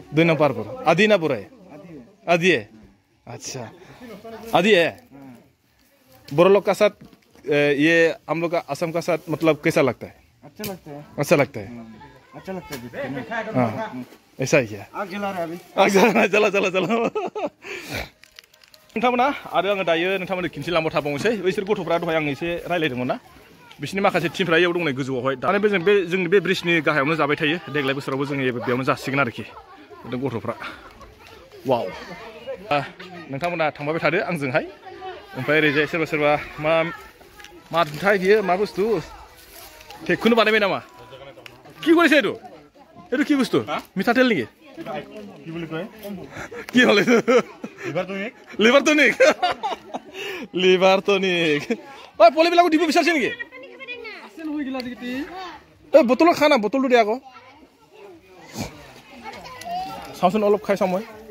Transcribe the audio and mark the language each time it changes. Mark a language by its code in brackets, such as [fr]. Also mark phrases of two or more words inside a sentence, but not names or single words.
[hi] 2 नंबर पहाड़पुर। आदि ना बुरा है? आदि है। अच्छा आदि है। बोरो लोग का साथ ये हम लोग का असम का साथ मतलब कैसा लगता है? अच्छा लगता है। अच्छा लगता है। अच्छा लगता है। हाँ ऐसा ही है। आग जला रहा है अभी। आग जला जला [brx] नोंथांमोना आरो आङो दायो नोंथांमोननो खिन्थिलांबाय थाबावनोसै बैसोर गथ'फ्रा दहाय आं एसे रायलायदोंमोन ना बिसोरनि माखासे टिमफ्रा इयाव दंनै गोजौआवहाय दाने बे जोंनि बे ब्रिजनि गाहायावनो जाबाय थायो देग्लाय बोसोरावबो जों बेयावनो जासिगोन आरोखि गथ'फ्रा वाव नोंथांमोना थांबाय थादो आंजोंहाय ओमफ्राय ओरैजाय सोरबा सोरबा मा थाय बियो मा बुस्थु टेकखौनो बानायबाय नामा [as] কি কৰিছে এইটো এইটো কি বস্তু মিঠাতেল নেকি কি বুলি কয় কি হলে লিভাৰ টনিক ঐ পলিবিলাকো দিব বিচাৰিছে নেকি আছে নহয় গিলা দিটি এই বটলৰ খানা বটলটো দিয়া আকৌ চাওঁচোন অলপ খাই চাওঁ মই